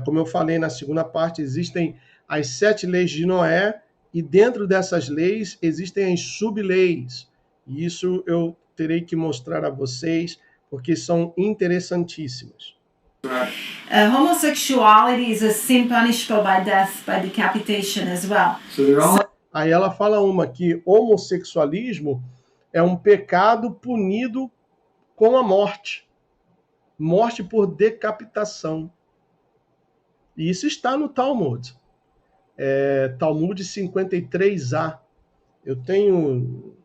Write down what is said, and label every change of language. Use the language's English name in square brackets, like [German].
[Portuguese] Como eu falei na segunda parte, existem as 7 leis de Noé e dentro dessas leis existem as sub-leis. E isso eu terei que mostrar a vocês, porque são interessantíssimas. [English] Homosexuality is a sin punishable by death, by decapitation as well. [Portuguese] Aí ela fala que homossexualismo é um pecado punido com a morte. Morte por decapitação. E isso está no Talmud. Talmud 53a. Eu tenho...